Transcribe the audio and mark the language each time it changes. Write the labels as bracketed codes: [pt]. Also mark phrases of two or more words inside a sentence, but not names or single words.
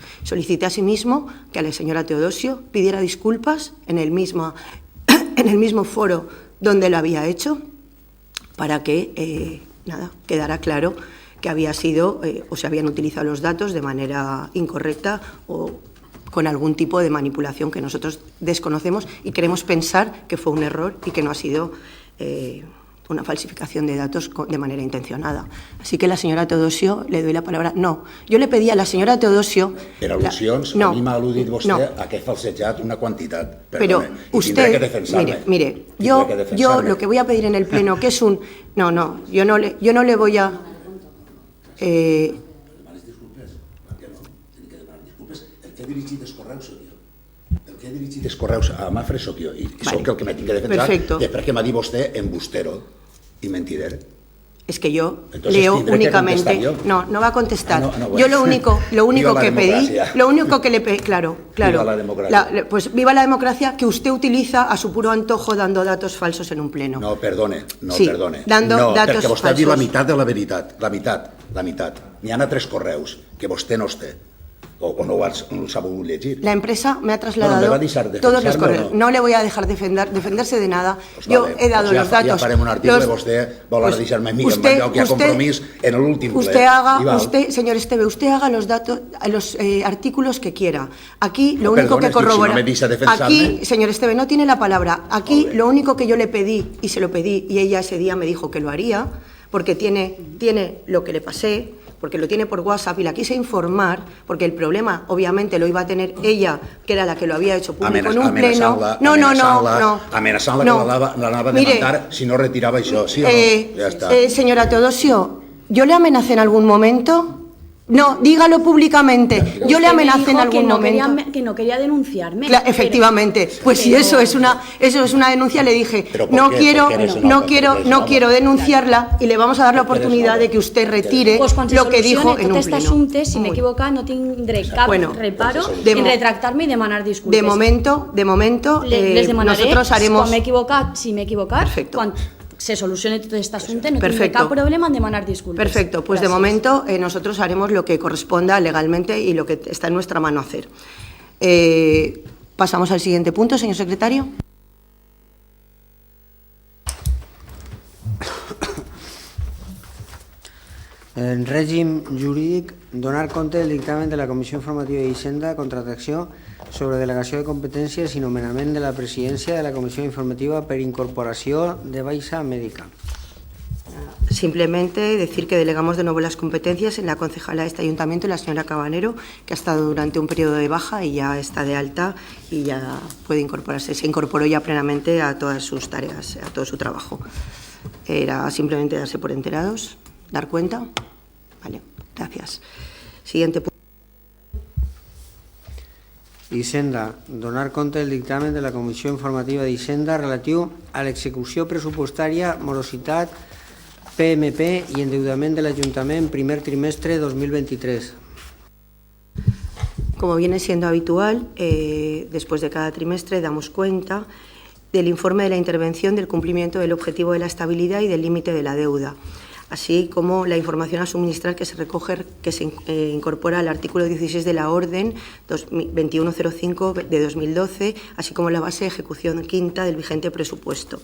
[es] Solicité asimismo que a la señora Teodosio pidiera disculpas en el mismo foro donde lo había hecho, para que quedara claro que había sido o se habían utilizado los datos de manera incorrecta o con algún tipo de manipulación que nosotros desconocemos y queremos pensar que fue un error y que no ha sido una falsificación de datos de manera intencionada. Así que la señora Teodosio, le doy la palabra. No, yo le pedí a la señora Teodosio... [ca] Per al·lusions, a mi m'ha al·ludit vostè a que he falsejat una quantitat. [es] Pero usted, mire, yo lo que voy a pedir en el Pleno, que es un... No, yo no le voy a... [ca] Demanes disculpes? Per què no? Tinc que demanar disculpes. El que he dirigit els correus soc jo. El que he dirigit els correus a Mapfre soc jo. I soc el que m'he tingut que defensar de per què m'ha dit vostè embustero y mentider. [es] Es que yo leo únicamente... No va a contestar. Yo lo único que pedí, lo único que le pedí, claro. Viva la democracia. Pues viva la democracia que usted utiliza a su puro antojo dando datos falsos en un pleno. No, perdone. Dando datos [ca] perquè vostè [es] falsos. [ca] ha dit la meitat de la veritat, la meitat. N'hi ha 3 correus que vostè no els té. O no els ha volgut llegir. [es] La empresa me ha trasladado todos los correos. No le voy a dejar defenderse de nada. Yo he dado los datos. [ca] Ja farem un article, vostè vol ara deixar-me a mi, amb allò que ha compromís en l'últim ple. [es] Señor Esteve, usted haga los datos, los artículos que quiera. Aquí lo único que corrobora... Aquí, señor Esteve, no tiene la palabra. Aquí lo único que yo le pedí, y se lo pedí, y ella ese día me dijo que lo haría, porque tiene lo que le pasé, porque lo tiene por WhatsApp y la quise informar, porque el problema obviamente lo iba a tener ella, que era la que lo había hecho público en un pleno. No. [ca] Amenaçant-la que l'anava a demandar si no retirava això. Sí o no? Ja està. [es] Señora Teodosio, ¿yo le amenacé en algún momento? No, dígalo públicamente. Yo le amenacé en algún momento. Que no quería denunciarme. Efectivamente. Pues si eso es una denuncia, le dije, no quiero denunciarla y le vamos a dar la oportunidad de que usted retire lo que dijo en un pleno. [ca] Aquest assumpte, si m'he equivocat, no tindré cap reparo en retractar-me i demanar disculpes. [es] De momento, [ca] les demanaré, [es] nosotros haremos... [ca] si m'he equivocat, se solucione tot aquest assumpte, no tindré cap problema en demanar disculpes. [es] Perfecto, pues de momento nosotros haremos lo que corresponda legalmente y lo que está en nuestra mano hacer. Pasamos al siguiente punto, señor secretario. [ca] En règim jurídic, donar compte del dictamen de la Comissió Informativa d'Hisenda Contractació sobre delegació de competències i nomenament de la presidència de la Comissió Informativa per incorporació de baixa mèdica. [es] Simplemente decir que delegamos de nuevo las competencias en la concejala de este ayuntamiento, la señora Cabanero, que ha estado durante un periodo de baja y ya está de alta y ya puede incorporarse. Se incorporó ya plenamente a todas sus tareas, a todo su trabajo. Era simplemente darse por enterados, dar cuenta. Vale, gracias. Siguiente punto. [ca] Hisenda, donar compte del dictamen de la Comissió Informativa d'Hisenda relatiu a l'execució pressupostària, morositat, PMP i endeudament de l'Ajuntament primer trimestre 2023. [es] Como viene siendo habitual, después de cada trimestre damos cuenta del informe de la intervención del cumplimiento del objetivo de la estabilidad y del límite de la deuda, así como la información a suministrar que se recoge, que se incorpora al artículo 16 de la Orden 2105 de 2012, así como la base de ejecución quinta del vigente presupuesto.